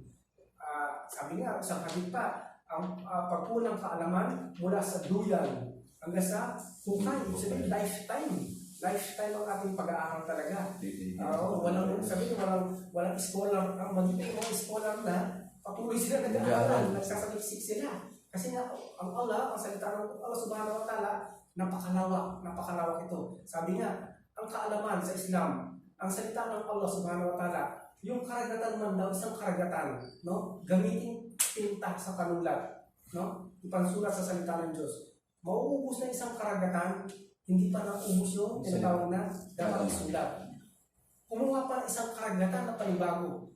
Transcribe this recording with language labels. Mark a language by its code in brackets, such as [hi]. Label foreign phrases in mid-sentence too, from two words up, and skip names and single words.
[tl] Sabi nga, isang hadith pa, ang pagkulang kaalaman mula sa duyan hanggang sa hukay, sabihin, lifetime ang ating pag-aaral talaga. Walang scholar, ang magiging mga scholar na patuloy sila nag-aaral, nagsasaliksik sila. Kasi nga, ang Allah, ang salita ng [ar] الله سبحانه وتعالى, [tl] napakalawak ito. Sabi nga, ang kaalaman sa Islam, ang salita ng [ar] الله سبحانه وتعالى, [tl] yung karagatan man daw, isang karagatan, no? Gamitin tinta sa panulat, no? Ipansulat sa salita ng Diyos. Mauubos na isang karagatan, hindi pa naubos yung tinatawag na dapat isulat. Kumuha pa isang karagatan na panibago.